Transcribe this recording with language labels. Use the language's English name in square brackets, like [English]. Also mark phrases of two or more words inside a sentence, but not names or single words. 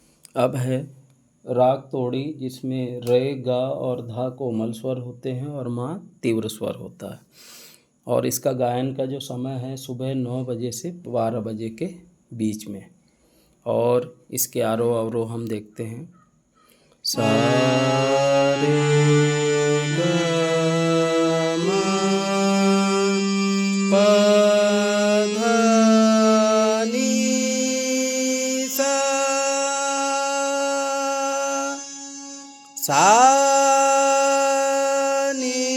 [Hindi] अब है राग तोड़ी, जिसमें रे, गा और धा कोमल स्वर होते हैं और मा तीव्र स्वर होता है। और इसका गायन का जो समय है सुबह 9 बजे से 12 बजे के बीच में। और इसके आरोह अवरोह हम देखते हैं। सा रे ग म प ध नि सा, सा नि